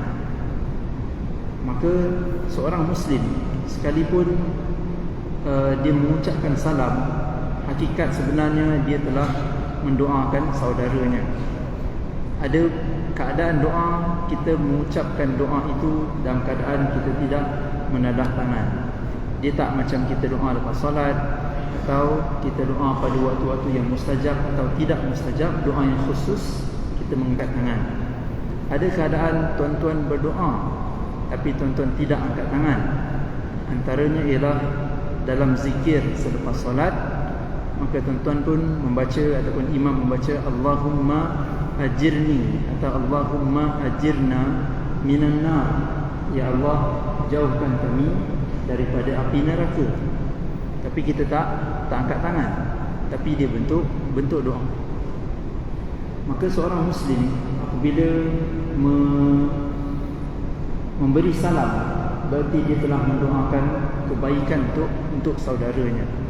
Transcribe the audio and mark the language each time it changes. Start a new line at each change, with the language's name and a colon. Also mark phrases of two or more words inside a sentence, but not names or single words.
Malay: Maka seorang Muslim sekalipun dia mengucapkan salam, hakikat sebenarnya dia telah mendoakan saudaranya. Ada keadaan doa, kita mengucapkan doa itu dalam keadaan kita tidak menadah tangan. Dia tak macam kita doa lepas solat, atau kita doa pada waktu-waktu yang mustajab atau tidak mustajab, doa yang khusus kita mengangkat tangan. Ada keadaan tuan-tuan berdoa tapi tuan-tuan tidak angkat tangan. Antaranya ialah dalam zikir selepas solat, maka tuan-tuan pun membaca ataupun imam membaca
Arabic: اللهم أجرني
Malay: atau
Arabic: اللهم أجرنا من النار,
Malay: ya Allah jauhkan kami daripada api neraka. Tapi kita tak angkat tangan, tapi dia bentuk doa. Maka seorang Muslim apabila memberi salam, berarti dia telah mendoakan kebaikan untuk saudaranya.